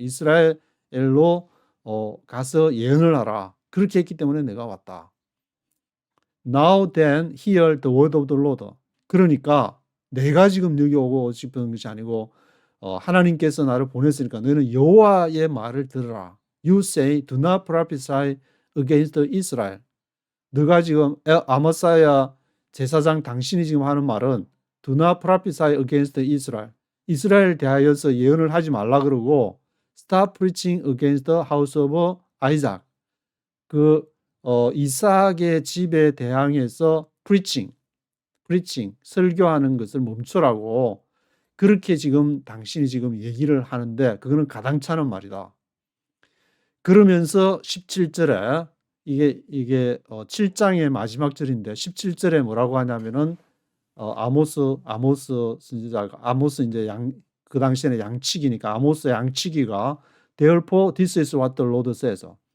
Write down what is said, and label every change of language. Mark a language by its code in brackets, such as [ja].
[ko] 이스라엘로 가서 예언을 하라. 그렇게 했기 때문에 내가 왔다. [en] Now then hear the word of the Lord. [ko] 그러니까 내가 지금 여기 오고 싶은 것이 아니고 하나님께서 나를 보냈으니까 너는 여호와의 말을 들으라. [en] You say do not prophesy against Israel. [ko] 너가 지금 아마사야 제사장 당신이 지금 하는 말은 [en] do not prophesy against Israel. [ko] 이스라엘 대하여서 예언을 하지 말라 그러고 [en] Stop preaching against the house of Isaac. [ko] 이삭의 집에 대항해서 preaching, 설교하는 것을 멈추라고 그렇게 지금 당신이 지금 얘기를 하는데 그거는 가당찮은 말이다. 그러면서 17절에 이게 7장의 마지막 절인데 17절에 뭐라고 하냐면은 아모스 선지자가 아모스 이제 그 당시에는 양치기니까 아모스 양치기가 [en] Therefore this is what the Lord says.